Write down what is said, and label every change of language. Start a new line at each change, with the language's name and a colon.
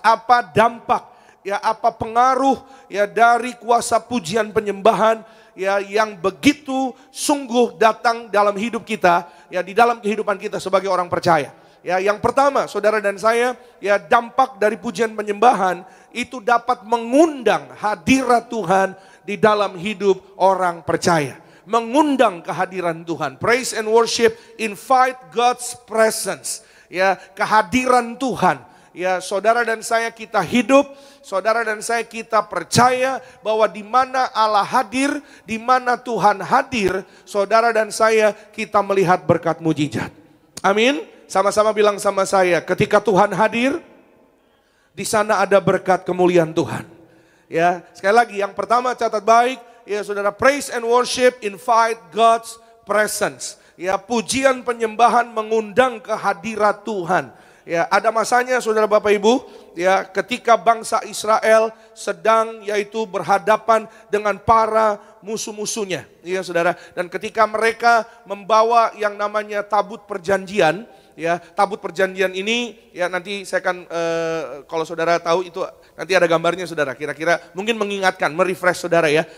Indonesian: Apa dampak ya, apa pengaruh ya dari kuasa pujian penyembahan ya yang begitu sungguh datang dalam hidup kita ya di dalam kehidupan kita sebagai orang percaya. Ya, yang pertama saudara dan saya ya dampak dari pujian penyembahan itu dapat mengundang hadirat Tuhan di dalam hidup orang percaya. Mengundang kehadiran Tuhan.
English: Praise and worship invite God's presence.
Indonesian: Ya, kehadiran Tuhan. Ya, saudara dan saya kita hidup, saudara dan saya kita percaya bahwa di mana Allah hadir, di mana Tuhan hadir, saudara dan saya kita melihat berkat mujizat. Amin. Sama-sama bilang sama saya, ketika Tuhan hadir, di sana ada berkat kemuliaan Tuhan. Ya, sekali lagi yang pertama catat baik. Ya saudara,
English: praise and worship invite God's presence.
Indonesian: Ya, pujian penyembahan mengundang kehadirat Tuhan. Ya, ada masanya saudara Bapak Ibu, ya ketika bangsa Israel sedang yaitu berhadapan dengan para musuh-musuhnya. Ya saudara, dan ketika mereka membawa yang namanya tabut perjanjian, ya tabut perjanjian ini ya nanti saya akan kalau saudara tahu itu nanti ada gambarnya saudara, kira-kira mungkin mengingatkan, merefresh saudara ya.